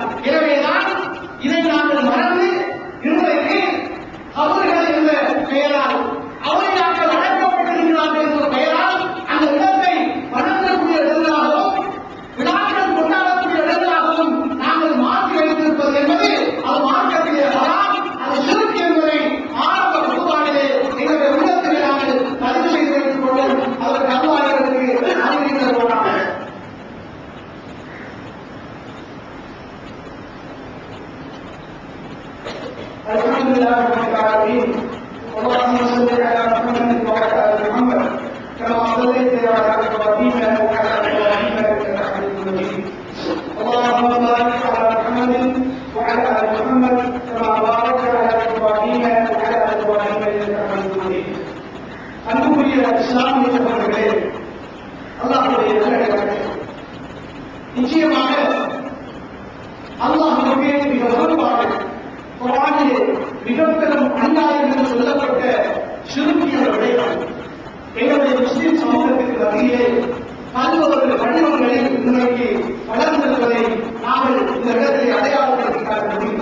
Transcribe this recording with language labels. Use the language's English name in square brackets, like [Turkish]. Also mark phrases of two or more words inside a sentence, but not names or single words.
[Tamil] எனவேதான் இதை நாங்கள் மறந்து இன்றைக்கு அவர்கள் என்ற பெயரால் அவர்கள் அழைக்கப்பட்டிருக்கிறார்கள் என்ற பெயரால் அந்த இடத்தை வணங்கக்கூடிய இடங்களாகவும் விழாக்கள் கொண்டாடக்கூடிய இடங்களாகவும் நாங்கள் மாற்றி வைத்திருப்பது என்பது அது மார்க்கத்திலே ஹராம், அது ஷிர்க் என்பதை ஆரம்ப குர்ஆனிலே எங்களுடைய உள்ளத்திலே நாங்கள் பதிவு செய்து வைத்துக் கொள்வோம். அதற்கு அல்லாஹ் எங்களுக்கு அனுமதி தருவானாக. [Arabic] الحمد لله رب العالمين. اللهم صل على محمد وعلى ال محمد كما صليت على ابراهيم وعلى ال ابراهيم انك حميد مجيد. اللهم بارك على محمد وعلى ال محمد كما باركت على ابراهيم وعلى ال ابراهيم انك حميد مجيد. [Tamil] அன்புக்குரிய இஸ்லாமிய சகோதரர்களே, அல்லாஹ்வுடைய நல்லடியார்களே, நிச்சயமாக அல்லாஹ்வுக்கு மிக விருப்பமான குர்ஆனிலே மிக பெரும் அநியாயம் என்று சொல்லப்பட்ட ஷிர்க் என்ற விடயம் எங்களுடைய முஸ்லிம் சமூகத்திற்கு மத்தியிலே பல்வேறு வடிவங்களை இன்றைக்கு வளர்ந்திருப்பதை நாங்கள் இந்த இடத்திலே அடையாளப்படுத்தி காட்ட முடியும்.